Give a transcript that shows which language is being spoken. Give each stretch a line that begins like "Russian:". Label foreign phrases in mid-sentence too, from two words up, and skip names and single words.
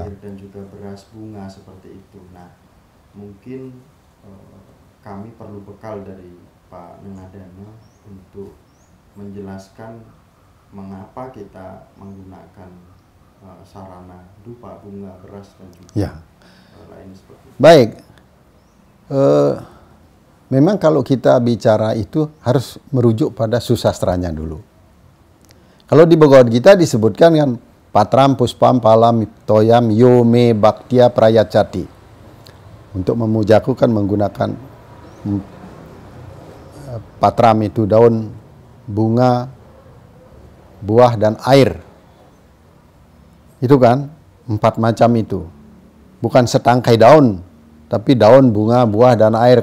Indonesian: air dan juga beras, bunga seperti itu. Nah, mungkin kami perlu bekal dari Pak Nengadana untuk menjelaskan mengapa kita menggunakan sarana dupa, bunga, beras dan juga lain seperti itu. Baik. Memang kalau kita bicara itu harus merujuk pada susastranya dulu. Kalau di Bhagavad Gita disebutkan kan
Sanskrit: patram puspam palam toyam yo me bhaktia prayacati.
Indonesian: Untuk memujaku kan menggunakan patram itu daun, bunga, buah dan air. Itu kan 4 macam itu. Bukan setangkai daun, tapi daun, bunga, buah, dan air.